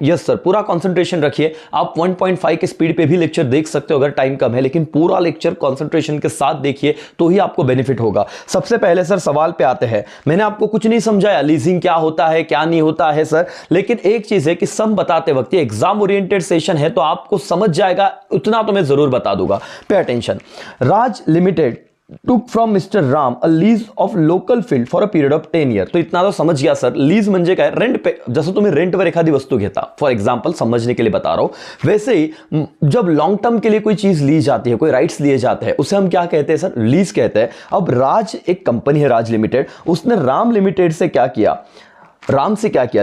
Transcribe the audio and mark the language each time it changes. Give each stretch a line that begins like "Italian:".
Hindi: Yes sir, पूरा concentration रखिए। आप 1.5 के स्पीड पे भी लेक्चर देख सकते हो अगर टाइम कम है, लेकिन पूरा लेक्चर कंसंट्रेशन के साथ देखिए तो ही आपको बेनिफिट होगा। सबसे पहले सर सवाल पे आते हैं। मैंने आपको कुछ नहीं समझाया लीजिंग क्या होता है क्या नहीं होता है सर, लेकिन एक चीज है कि सम बताते वक्त ये एग्जाम ओरिएंटेड सेशन है तो आपको समझ जाएगा, उतना तो मैं जरूर बता दूंगा। Pay attention.
English: Raj limited took from Mr. Ram a lease of local field for a period of 10 year।
Hindi: तो इतना तो समझ गया सर।
Marathi: लीज म्हणजे काय?
Hindi: रेंट पे,
Marathi: जसं तुम्ही रेंटवर एखादी वस्तू घेता,
Hindi: फॉर एग्जांपल समझने के लिए बता रहा हूं, वैसे ही जब लॉन्ग टर्म के लिए कोई चीज ली जाती है, कोई राइट्स लिए जाते हैं, उसे हम क्या कहते हैं सर? लीज कहते हैं। अब राज एक कंपनी है, राज लिमिटेड, उसने राम लिमिटेड से क्या किया? राम से क्या किया?